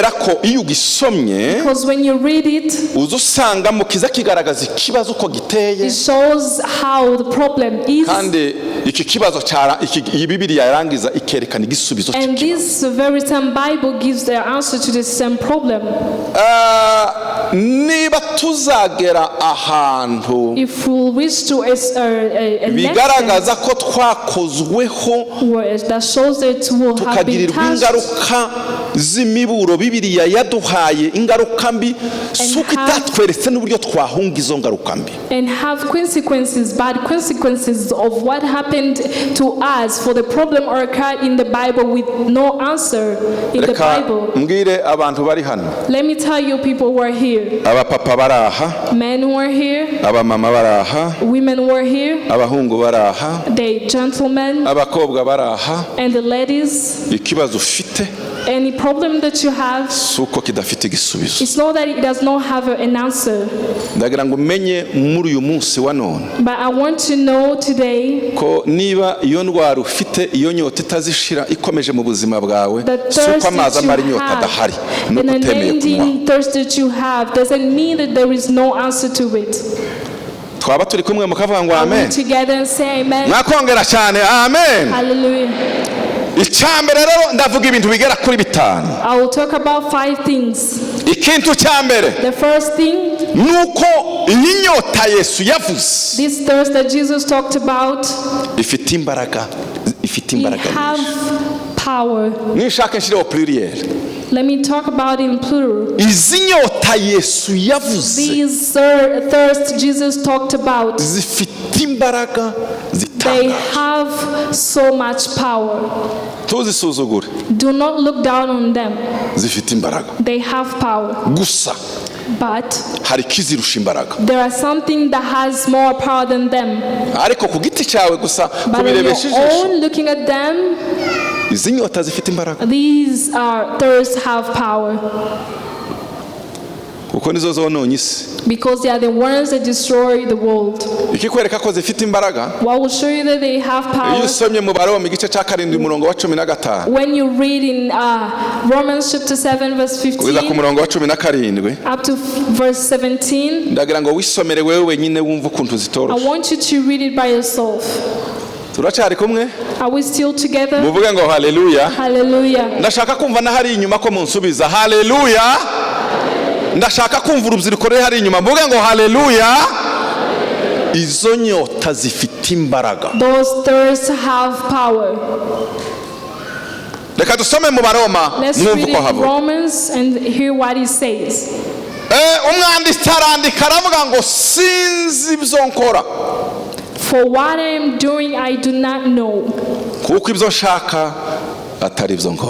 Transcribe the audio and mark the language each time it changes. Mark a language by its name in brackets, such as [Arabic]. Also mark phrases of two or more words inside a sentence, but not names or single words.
[Kinyarwanda] Kubera ko iyo ugisomye [English] Because when you read it, [Kinyarwanda] uza usanga mu kiza kigaragaza ikibazo uko giteye, [English] it shows how the problem is. [Kinyarwanda] kandi iki kibazo iyi Bibiliya yarangiza ikerekana igisubizo [English] And [Kinyarwanda] cy'ikibazo. [English] this very same Bible gives the answer to the same problem. [Kinyarwanda] Niba tuzagera ahantu [English] If we wish to a [Kinyarwanda] bigaragaza ko twakozweho [English] that shows that we have been [Kinyarwanda] tukagirirwa [English] touched [Kinyarwanda] ingaruka z'imiburo Bibiliya yaduhaye, ingaruka mbi, suko itatweretse n'uburyo twahunga izo ngaruka mbi, [English] and have consequences, bad consequences of what happened to us for the problem occurred in the Bible with no answer in the Bible. [Kinyarwanda] Mbwire abantu bari hano, [English] Let me tell you, people who are here, [Kinyarwanda] abapapa baraha, [English] men who are here, [Kinyarwanda] abamama baraha, [English] women who are here, [Kinyarwanda] abahungu baraha, [English] the gentlemen [Kinyarwanda] abakobwa baraha. [English] and the ladies. [Kinyarwanda] Ikibazo ufite [English] Any problem that you have, [Kinyarwanda] suko kidafite igisubizo. [English] it's not that it does not have an answer. [Kinyarwanda] Ndagira ngo umenye muri uyu munsi wa none [English] But I want to know today [Kinyarwanda] ko niba iyo ndwara ufite, iyo nyota itazishira ikomeje mu buzima bwawe, [English] the [Kinyarwanda] suko [English] thirst [Kinyarwanda] amazi [English] that you [Kinyarwanda] amara inyota [English] have [Kinyarwanda] adahari, no [English] and an [Kinyarwanda] kutemeye kunywa. [English] ending thirst that you have doesn't mean that there is no answer to it. [Kinyarwanda] Twaba turi kumwe mukavuga ngo [English] Are we [Kinyarwanda] amen? [English] together and say amen? [Kinyarwanda] Mwakongera cyane amen. Hallelujah. Icyambere rero ndavuga ibintu bigera kuri bitanu. [English] I will talk about 5 things. [Kinyarwanda] Ikintu cyambere [English] The first thing, [Kinyarwanda] nuko iyi nyota Yesu yavuze [English] this thirst that Jesus talked about, [Kinyarwanda] ifite imbaraga, ifite [English] it [Kinyarwanda] imbaraga [English] have power. [Kinyarwanda] nishaka nshireho pluriel. [English] Let me talk about it in plural. [Kinyarwanda] Izi nyota Yesu yavuze [English] These thirst Jesus talked about, [Kinyarwanda] zifite imbaraga [English] they [Kinyarwanda] zitangaje, [English] have so much power. [Kinyarwanda] tuzisuzugure. [English] Do not look down on them. [Kinyarwanda] Zifite imbaraga [English] They have power. [Kinyarwanda] gusa [English] But [Kinyarwanda] hari ikizirusha imbaraga, [English] there are something that has more power than them. [Kinyarwanda] ariko ku giti cyawe gusa [English] But on your [Kinyarwanda] kubirebesha ijisho, [English] own, looking at them, [Kinyarwanda] izi nyota zifite imbaraga [English] these thirsts have power. [Kinyarwanda] kuko nizo zononye isi. [English] Because they are the ones that destroy the world. [Kinyarwanda] Ikikwereka ko zifite imbaraga, [English] What will show you that they have [Kinyarwanda] iyo [English] power? [Kinyarwanda] usomye mu Baroma igice cya 7 umurongo wa 15 [English] When you read in Romans chapter 7 verse [Kinyarwanda] kugeza ku [English] 15 [Kinyarwanda] murongo wa 17, [English] up to verse 17, [Kinyarwanda] ndagira ngo wisomere wewe wenyine wumva ukuntu [English] I [Kinyarwanda] zitoroshe. [English] want you to read it by yourself. [Kinyarwanda] Turacyari kumwe? [English] Are we still together? [Kinyarwanda] Muvuge ngo haleluya. [English] Hallelujah. [Kinyarwanda] Ndashaka kumva na hari inyuma ko munsubiza haleluya. Ndashaka kumva urubyiruko ruri hari inyuma, mvuge ngo haleluya. Izo nyota zifite imbaraga. [English] Those thirsts have power. [Kinyarwanda] Reka dusome mu Baroma [English] Let's [Kinyarwanda] mwumva [English] read [Kinyarwanda] uko [English] in [Kinyarwanda] havuga. [English] Romans and hear what it says. [Kinyarwanda] Umwanditsi arandika aravuga ngo sinzi ibyo nkora, [English] For what I am doing, I do not know. [Kinyarwanda] kuko ibyo nshaka atari ibyo nkora,